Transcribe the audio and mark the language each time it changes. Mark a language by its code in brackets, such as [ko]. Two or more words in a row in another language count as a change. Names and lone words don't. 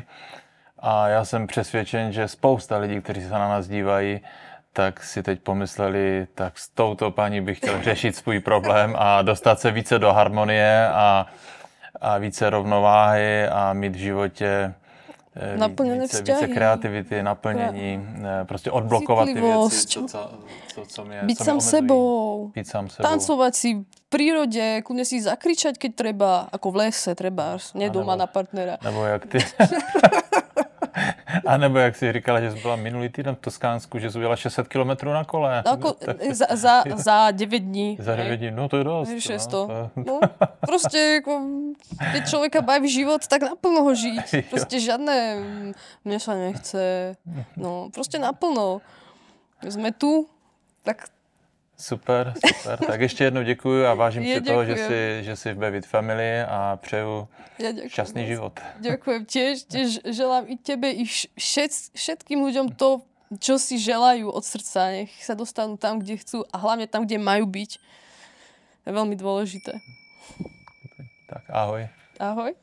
[cs] A já jsem přesvědčen, že spousta lidí, kteří se na nás dívají, tak si teď pomysleli, tak s touto paní bych chtěl řešit svůj problém a dostat se více do harmonie a více rovnováhy a mít v životě více kreativity, naplnění, prostě odblokovat ty věci, co mě [sk] Byť sám sebou, [cs] být sám sebou. [sk] Tancovať si v prírode, kľudne si zakričať, keď treba, ako v lese treba, nie doma na partnera. [cs] Nebo jak ty... A nebo jak jsi říkala, že jsi byla minulý týden v Toskánsku, že jsi udělala 600 kilometrů na kole. [sk] No, ako, za 9 dní. [cs] Za 9 dní, no to je dost. 600. [sk] No, proste, ako, keď človeka baví život, tak naplno ho žiť. Proste žiadne, mne sa nechce. No, proste naplno. Sme tu, tak... [cs] Super. Tak ještě jednou děkuju a vážím si toho, že jsi v Bevit Family a přeju šťastný život. [sk] Ďakujem tiež želám i tebe, i všetkým ľuďom to, čo si želajú od srdca. Nech sa dostanú tam, kde chcú a hlavne tam, kde majú byť. To je veľmi dôležité. Tak ahoj.